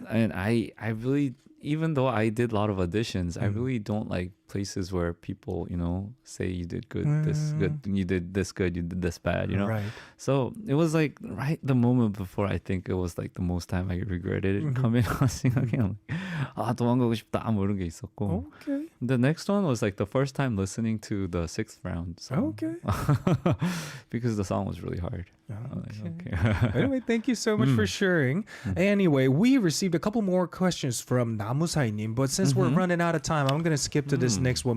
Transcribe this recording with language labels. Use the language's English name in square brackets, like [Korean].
[English] And I really, even though I did a lot of auditions, I really don't like places where people, say you did good, this good, you did this good, you did this bad, Right. So it was right the moment before, I think it was the most time I regretted it coming on [Korean] 생각해. 도망가고 싶다 뭐 이런 게 있었고. [English] Okay. The next one was the first time listening to the 6th round song. Okay. Because the song was really hard. Okay. Anyway, thank you so much for sharing. Anyway, we received a couple more questions from 나무사이님, but since we're running out of time, I'm going to skip to this next one.